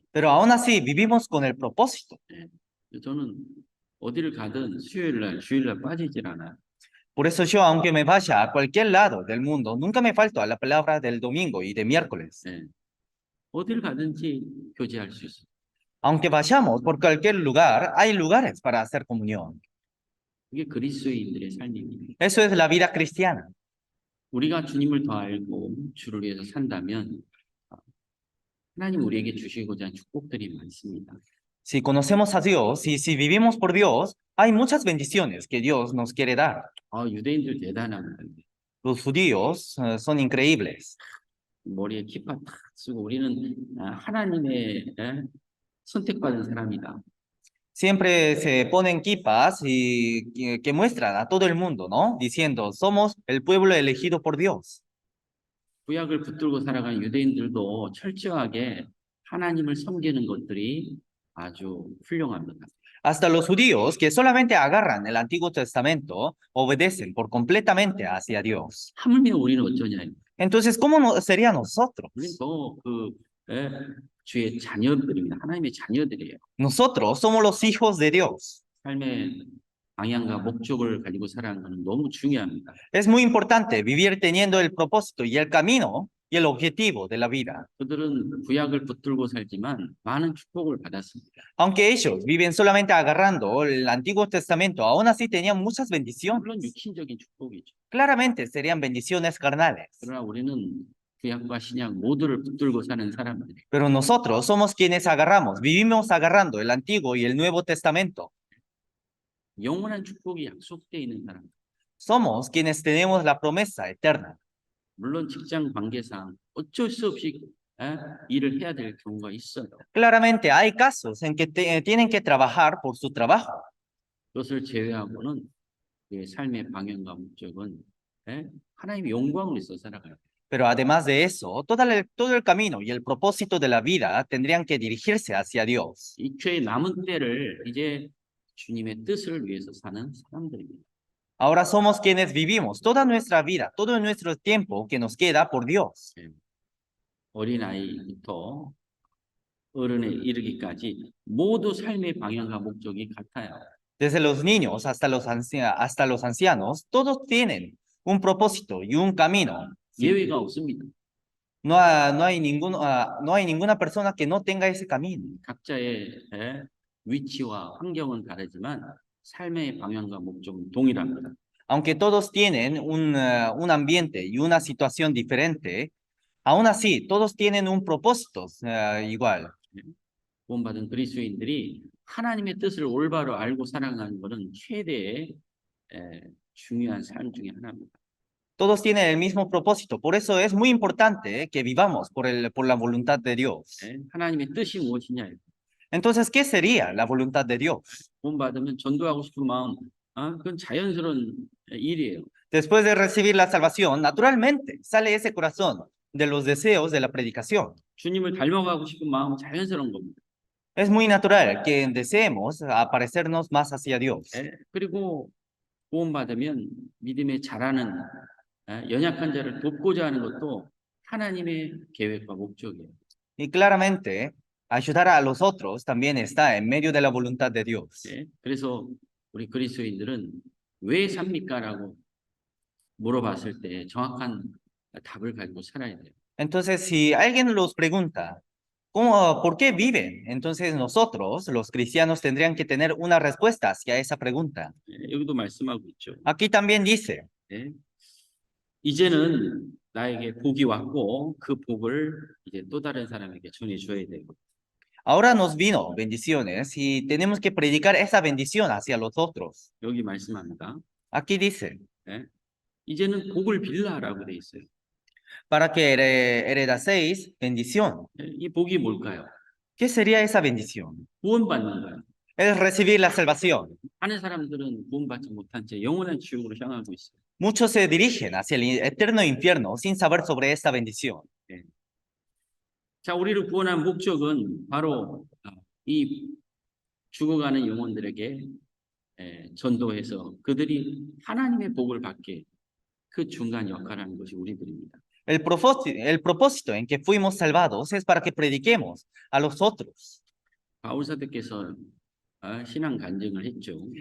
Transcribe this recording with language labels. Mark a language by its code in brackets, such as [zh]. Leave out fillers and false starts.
[es] Pero aún así vivimos con el propósito. [ko] 저는 어디를 가든 수요일 날, 주일 날 빠지질 않아요. [es] Por eso yo, aunque me vaya a cualquier lado del mundo, nunca me falto a la palabra del domingo y de miércoles. [ko] 어디를 가든지 교제할 수 있어요. [es] Aunque vayamos por cualquier lugar, hay lugares para hacer comunión. [ko] 그게 그리스도인들의 삶입니다. [es] Eso es la vida cristiana. [ko] 우리가 주님을 더 알고 주를 위해서 산다면 하나님 우리에게 주시고자 하는 축복들이 많습니다. [es] Si conocemos a Dios y si vivimos por Dios, hay muchas bendiciones que Dios nos quiere dar. [ko] 유대인들 대단합니다. [es] Los judíos son increíbles. [ko] 머리에 키파 탁 쓰고 우리는 하나님의 선택받은 사람이다. [es] Siempre se ponen kipas y que muestran a todo el mundo, ¿no? Diciendo, somos el pueblo elegido por Dios. [ko] 구약을 붙들고 살아간 유대인들도 철저하게 하나님을 섬기는 것들이 아주 훌륭합니다. [es] Hasta los judíos que solamente agarran el Antiguo Testamento obedecen por completamente hacia Dios. [ko] 하물며 우리는 어쩌냐? [es] Entonces, ¿cómo sería nosotros? [ko] 우리는 예, 주의 자녀들입니다. 하나님의 자녀들이에요. [es] Nosotros somos los hijos de Dios. [ko] 삶의 방향과 목적을 가지고 살아가는 것은 너무 중요합니다. [es] Es muy importante vivir teniendo el propósito y el camino y el objetivo de la vida. [ko] 그들은 구약을 붙들고 살지만 많은 축복을 받았습니다. [es] Aunque ellos viven solamente agarrando el Antiguo Testamento, aún así tenían muchas bendiciones. [ko] 물론 육신적인 축복이죠. [es] Claramente serían bendiciones carnales. [ko] 그러나 우리는 구약과 신약 모두를 붙들고 사는 사람들이에요. [es] Pero nosotros somos quienes agarramos, vivimos agarrando el Antiguo y el Nuevo Testamento. [ko] 영원한 축복이 약속되어 있는 사람. [es] Somos quienes tenemos la promesa eterna. [ko] 물론 직장 관계상 어쩔 수 없이 일을 해야 될 경우가 있어요. [es] Claramente hay casos en que tienen que trabajar por su trabajo. [ko] 그것을 제외하고는 내 삶의 방향과 목적은 하나님의 영광을 위해서 살아가요. [es] Pero además de eso, todo el camino y el propósito de la vida tendrían que dirigirse hacia Dios. [ko] 이 죄의 남은 때를 이제 주님의 뜻을 위해서 사는 사람들입니다. [es] Ahora somos quienes vivimos toda nuestra vida, todo nuestro tiempo que nos queda por Dios. [ko] 어린아이부터 어른에 이르기까지 모두 삶의 방향과 목적이 같아요. [es] Desde los niños hasta los ancianos, todos tienen un propósito y un camino. [ko] 예외가 없습니다. [es] No hay ninguna persona que no tenga ese camino. [ko] 각자의 위치와 환경은 다르지만 삶의 방향과 목적은 동일합니다. [es] Aunque todos tienen un ambiente y una situación diferente, aún así todos tienen un propósito igual. [ko] 구원받은 그리스도인들이 하나님의 뜻을 올바로 알고 살아가는 것은 최대의 중요한 삶 중에 하나입니다. [es] Todos tienen el mismo propósito, por eso es muy importante que vivamos por la voluntad de Dios. [ko] 하나님의 뜻이 무엇이냐? [es] Entonces, ¿qué sería la voluntad de Dios? [ko] 구원받으면 전도하고 싶은 마음, 그건 자연스러운 일이에요. [es] Después de recibir la salvación, naturalmente sale ese corazón de los deseos de la predicación. [ko] 주님을 닮아가고 싶은 마음은 자연스러운 겁니다. [es] Es muy natural que deseemos aparecernos más hacia Dios. [ko] 그리고 구원받으면 믿음에 자라는 연약한 자를 돕고자 하는 것도 하나님의 계획과 목적이에요. [es] Y claramente, ayudar a los otros también está en medio de la voluntad de Dios. [ko] 그래서 우리 그리스도인들은 왜 삽니까라고 물어봤을 때 정확한 답을 가지고 살아야 돼요. [es] Entonces, si alguien los pregunta, ¿por qué viven? Entonces nosotros, los cristianos, tendrían que tener una respuesta hacia esa pregunta. [ko] 여기도 말씀하고 있죠. [es] Aquí también dice, [ko] 이제는 나에게 복이 왔고 그 복을 이제 또 다른 사람에게 전해줘야 되고. [es] ahora nos vino bendiciones y tenemos que predicar esa bendición hacia los otros. [ko] 여기 말씀합니다. [es] Aquí dice, [ko] 이제는 복을 빌라라고 돼 있어요. [es] para que heredaseis bendición. [ko] 이 복이 뭘까요? [es] ¿Qué sería esa bendición? [ko] 구원받는 거예요. [es] Es recibir la salvación. [ko] 많은 사람들은 구원받지 못한 채 영원한 지옥으로 향하고 있어요. [es] Muchos se dirigen hacia el eterno infierno sin saber sobre esta bendición. [ko] 자, 우리를 구원한 목적은 바로 이 죽어가는 영혼들에게 전도해서 그들이 하나님의 복을 받게 그 중간 역할을 하는 것이 우리들입니다. [es] El propósito en que fuimos salvados es para que prediquemos a los otros. [ko] 바울사도께서 신앙 간증을 했죠.